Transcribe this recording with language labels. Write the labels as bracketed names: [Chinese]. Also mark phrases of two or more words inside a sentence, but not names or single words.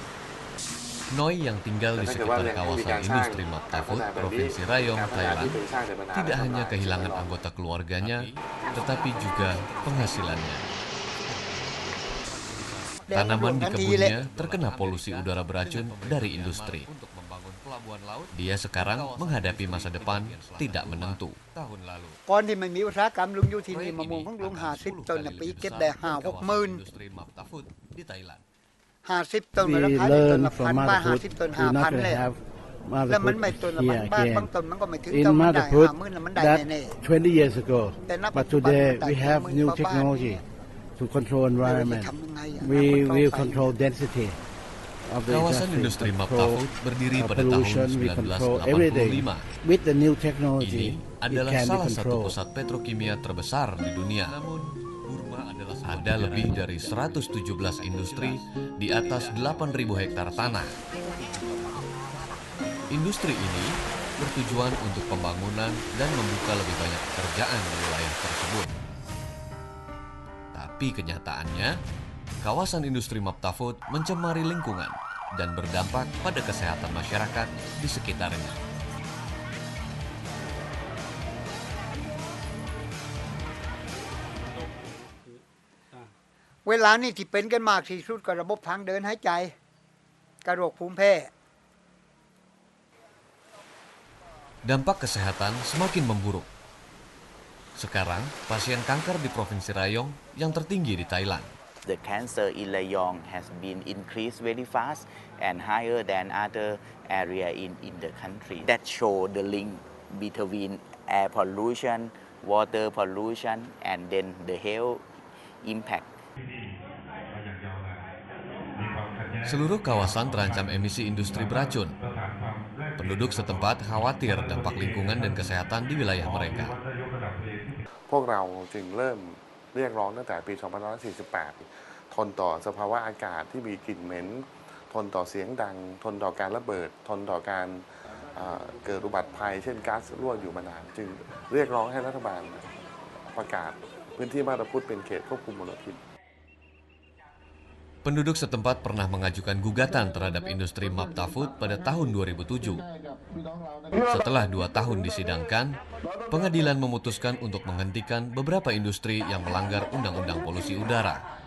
[Indonesian] Noi yang tinggal di sekitar kawasan industri Map Ta Phut, Provinsi Rayong, Thailand, tidak hanya kehilangan anggota keluarganya, tetapi juga penghasilannya. Tanaman di kebunnya terkena polusi udara beracun dari industri. Dia sekarang menghadapi masa depan tidak menentu. Con thì mình [Thai] มีอุตสาหกรรมลุงอยู่ที่นี่มะม่วงของลุง50 ต้นปีเก็บได้5-6 หมื่น50 ต้นราคาต้นละพันบาท50 ต้น 5,000 เลยแล้วมันไม่ต้นละพันบาทบางต้นมันก็ไม่ถึงต้นมันได้ 50,000 แล้วมันได้แน่ๆ [English] 20 years ago, but today we have new technology to control environment. We will control density of the [Indonesian] Kawasan industri Map Ta Phut berdiri pada tahun 1985. [English] With the new [Indonesian] Ini [English] technology, [Indonesian] adalah salah satu pusat petrokimia terbesar di dunia. Namun, Burma ada lebih dari 117 industri di atas 8.000 hektar tanah. Industri ini bertujuan untuk pembangunan dan membuka lebih banyak pekerjaan di wilayah tersebut. Tapi kenyataannya, kawasan industri Map Ta Phut mencemari lingkungan dan berdampak pada kesehatan masyarakat di sekitarnya. [Thai] เวลานี้ที่เป็นกันมากที่สุดก็ระบบทางเดินหายใจกระโรคภูมิแพ้ [Indonesian] Dampak kesehatan semakin memburuk. Sekarang, pasien kanker di Provinsi Rayong yang tertinggi di Thailand. [English] The cancer in Rayong has been increased very fast and higher than other area in the country. That show the link between air pollution, water pollution, and then the health impact. [Indonesian] Seluruh kawasan terancam emisi industri beracun. Penduduk setempat khawatir dampak lingkungan dan kesehatan di wilayah mereka. [Thai] พวกเราจึงเริ่มเรียกร้องตั้งแต่ปี 2548 ทนต่อสภาวะอากาศที่มีกลิ่นเหม็น ทนต่อเสียงดัง ทนต่อการระเบิด ทนต่อการเกิดอุบัติภัยเช่นก๊าซรั่วอยู่มานานจึงเรียกร้องให้รัฐบาลประกาศพื้นที่มาตาพุธเป็นเขตควบคุมมลพิษ [Indonesian] Penduduk setempat pernah mengajukan gugatan terhadap industri Map Ta Phut pada tahun 2007. Setelah 2 tahun disidangkan, pengadilan memutuskan untuk menghentikan beberapa industri yang melanggar undang-undang polusi udara.